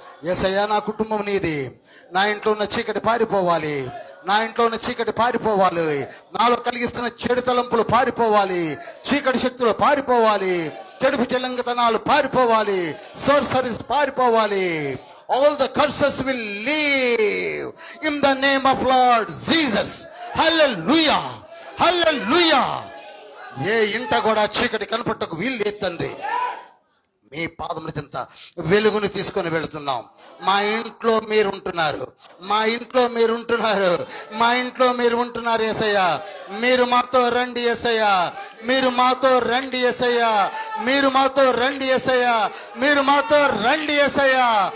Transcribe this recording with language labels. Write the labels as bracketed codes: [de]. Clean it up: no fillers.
[te] యేసయ్యా నా కుటుంబం నీది, నా ఇంట్లో ఉన్న చీకటి పారిపోవాలి, నా ఇంట్లో ఉన్న చీకటి పారిపోవాలి, నాలో కలిగిస్తున్న చెడు తలంపులు పారిపోవాలి, చీకటి శక్తులు పారిపోవాలి, చెడుపు చెల్లంగతనాలు పారిపోవాలి, సోర్సరీస్ పారిపోవాలి. [en] All the curses will leave in the name of Lord Jesus. Hallelujah, hallelujah. [te] ఏ ఇంట కూడా చీకటి కనపట్టకు వీలు లేదు తండ్రి. మీ పాదముల చెంత వెలుగుని తీసుకొని వెళుతున్నాం. మా ఇంట్లో మీరు ఉంటున్నారు, మా ఇంట్లో మీరు ఉంటున్నారు, మా ఇంట్లో మీరు ఉంటున్నారు యేసయ్యా. మీరు మాతో రండి యేసయ్యా, మీరు మాతో రండి యేసయ్యా, మీరు మాతో రండి యేసయ్యా, మీరు మాతో రండి యేసయ్యా.